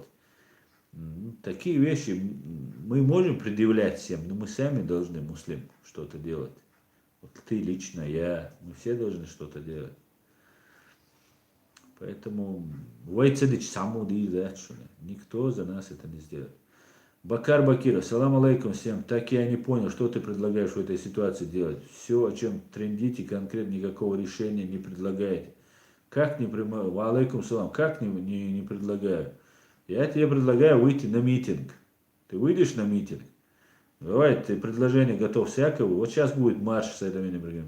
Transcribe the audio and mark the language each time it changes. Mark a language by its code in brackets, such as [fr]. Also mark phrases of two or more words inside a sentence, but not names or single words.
[ru] Такие вещи мы можем предъявлять всем, но мы сами должны, муслим, что-то делать. Вот ты лично, я, мы все должны что-то делать. Поэтому Войцедыч саму да, что ли. Никто за нас это не сделает. [ar] Бакар Бакиров, سلام عليكم всем. [ru] Так я не понял, что ты предлагаешь в этой ситуации делать. Все, о чем трендите, конкретно никакого решения не предлагаете. Как не предлагаю? [ar] عليكم السلام. [ru] Как не предлагаю? Я тебе предлагаю выйти на митинг. Ты выйдешь на митинг? Давай, ты предложение готов всякого. Вот сейчас будет марш с этой бригадой.